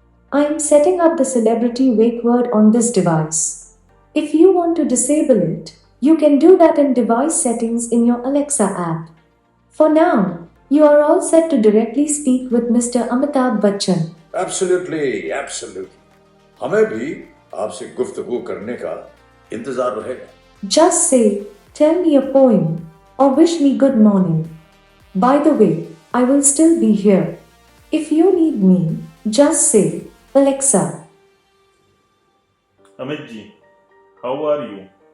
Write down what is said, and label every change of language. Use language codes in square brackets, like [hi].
[en] I am setting up the celebrity wake word on this device. If you want to disable it, you can do that in device settings in your Alexa app. For now, you are all set to directly speak with Mr. Amitabh Bachchan. Absolutely, absolutely. [hi] हमें भी आपसे गुफ्तगू करने का इंतजार रहेगा. [en] Just say, tell me a poem, or wish me good morning. By the way, I will still be here. If you need me, just say, Alexa. Amitji, how are you?